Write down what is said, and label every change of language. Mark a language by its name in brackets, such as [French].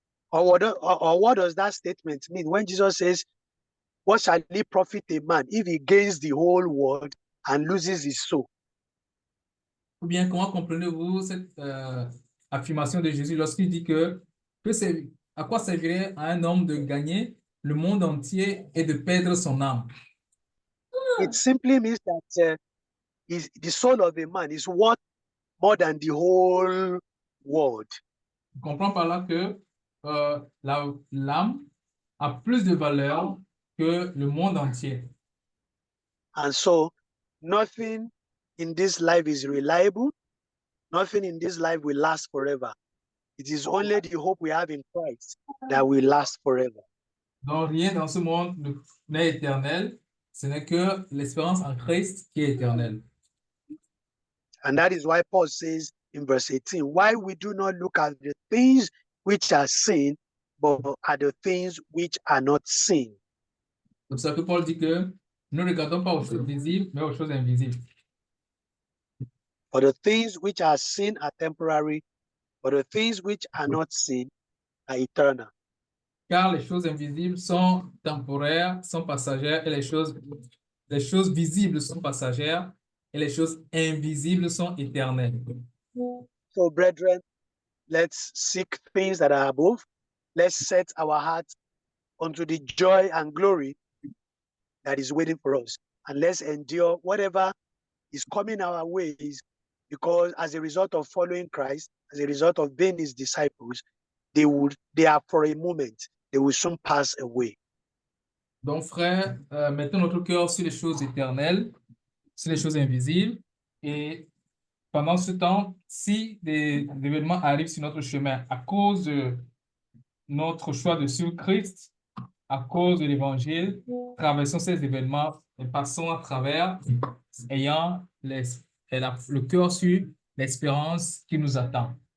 [English] Or what does that statement mean when Jesus says, what shall it profit a man if he gains the whole world and loses his soul? [French] Ou bien, comment comprenez-vous cette affirmation de Jésus lorsqu'il dit que c'est, à quoi servirait à un homme de gagner le monde entier et de perdre son âme? [English] It simply means that the soul of a man is worth more than the whole world. [French] On comprend par là que l'âme a plus de valeur que le monde entier. [English] And so, nothing in this life is reliable. Nothing in this life will last forever. It is only the hope we have in Christ that will last forever. [French] Donc, rien dans ce monde n'est éternel. Ce n'est que l'espérance en Christ qui est éternelle. [English] And that is why Paul says in verse 18, why we do not look at the things which are seen, but at the things which are not seen. [French] C'est pour ça que Paul dit que nous ne regardons pas aux choses visibles, mais aux choses invisibles. [English] For the things which are seen are temporary, but the things which are not seen are eternal. [French] Car les choses invisibles sont temporaires, sont passagères, et les choses les choses visibles sont passagères et les choses invisibles sont éternelles. [English] So, brethren, let's seek things that are above. Let's set our hearts unto the joy and glory that is waiting for us. And let's endure whatever is coming our ways, because as a result of following Christ, as a result of being his disciples, they are for a moment, they will soon pass away. [French] Donc, frères, mettons notre cœur sur les choses éternelles, sur les choses invisibles. Et pendant ce temps, si des événements arrivent sur notre chemin à cause de notre choix de suivre Christ, à cause de l'Évangile, traversons ces événements et passons à travers, ayant le cœur sur l'espérance qui nous attend.